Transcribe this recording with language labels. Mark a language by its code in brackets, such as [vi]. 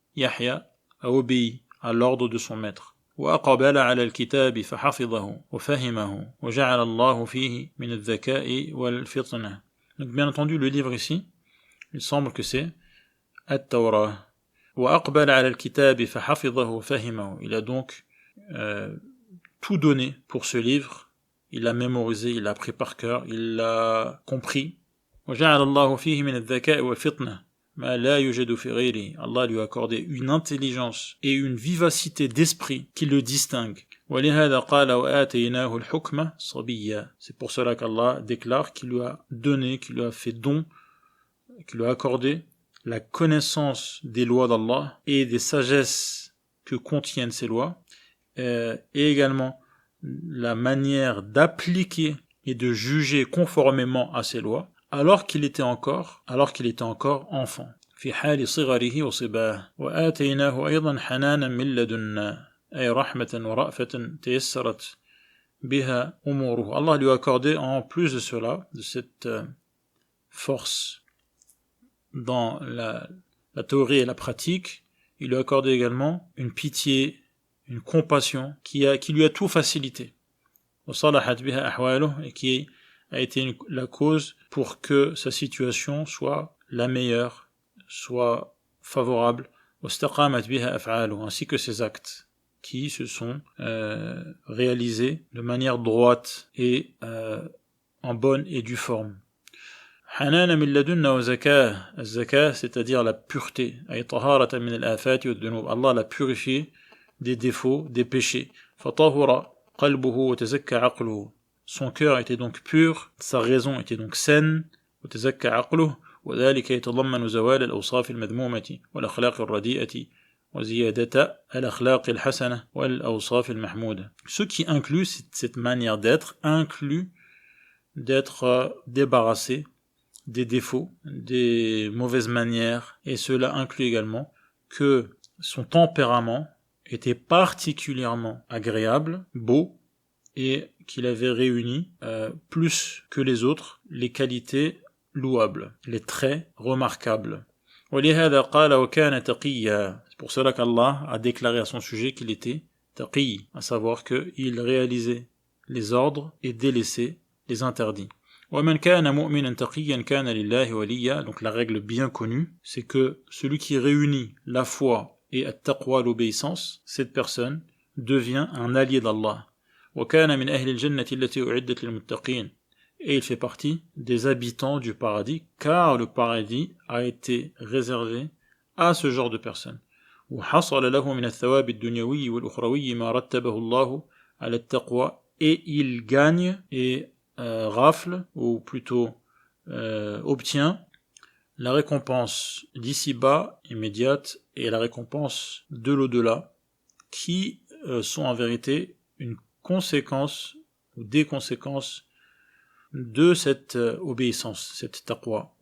[fr] Yahya a obéi à l'ordre de son maître. [ar] وأقبل على الكتاب فحفظه وفهمه وجعل الله فيه من الذكاء والفطنة. [fr] Donc bien entendu, le livre ici, il semble que c'est At-Tawrah. [ar] وأقبل على الكتاب فحفظه وفهمه. [fr] Il a donc tout donné pour ce livre. Il l'a mémorisé, il l'a appris par cœur, il l'a compris. [ar] وجعل الله فيه من الذكاء والفطنة ما لا يوجد في غيره. [fr] Allah lui a accordé une intelligence et une vivacité d'esprit qui le distingue. [ar] ولهذا قال وآتيناه الحكم صبيا. [fr] C'est pour cela qu'Allah déclare qu'il lui a donné, qu'il lui a fait don, qu'il lui a accordé la connaissance des lois d'Allah et des sagesses que contiennent ces lois, et également la manière d'appliquer et de juger conformément à ces lois, alors qu'il était encore enfant. [ar] في حال صغره وصباه وآتيناه أيضا حنانا من لدنا أي رحمة ورأفة تيسرت بها أموره. [fr] Allah lui a accordé en plus de cela, de cette force dans la théorie et la pratique, il lui a accordé également une pitié, une compassion qui lui a tout facilité. [ar] وصلحت بها أحواله, [fr] et qui a été la cause pour que sa situation soit la meilleure, soit favorable [ar] واستقامت بها أفعاله, [fr] ainsi que ses actes qui se sont réalisés de manière droite et en bonne et due forme. [ar] حنانا من لدنا وزكاة, الزكاة [fr] c'est-à-dire la pureté, [ar] أي طهارة من الآفات والذنوب, [fr] Allah l'a purifié des défauts, des péchés. [ar] فطهر قلبه وتزكى عقله, [fr] son cœur était donc pur, sa raison était donc saine, [ar] وتزكى عقله, وذلك يتضمن زوال الأوصاف المذمومة والأخلاق الرديئة وزيادة الأخلاق الحسنة والأوصاف المحمودة. [fr] Ce qui inclut cette manière d'être, inclut d'être débarrassé des défauts, des mauvaises manières, et cela inclut également que son tempérament était particulièrement agréable, beau, et qu'il avait réuni plus que les autres les qualités louables, les traits remarquables. [ar] وَلِهَذَا قَالَ وَكَانَ تَقِيًّا. [fr] C'est pour cela qu'Allah a déclaré à son sujet qu'il était taqi, à savoir qu'il réalisait les ordres et délaissait les interdits. [ar] وَمَنْ كَانَ مُؤْمِنًا تَقِيًّا كَانَ لِلَّهِ وَلِيًّا. [fr] Donc la règle bien connue, c'est que celui qui réunit la foi et at-taqwa, l'obéissance, cette personne devient un allié d'Allah. [ar] وَكَانَ مِنْ أَهْلِ الْجَنَّةِ الَّتِي أُعِدَّتْ لِلْمُتَّقِينَ. [fr] Et il fait partie des habitants du paradis, car le paradis a été réservé à ce genre de personnes. [ar] وحصل له من الثواب الدنيوي والأخروي ما رتبه الله على التقوى. [fr] Et il gagne et rafle, ou plutôt obtient la récompense d'ici-bas immédiate et la récompense de l'au-delà, qui sont en vérité une conséquence ou des conséquences de cette obéissance, cette taqwa.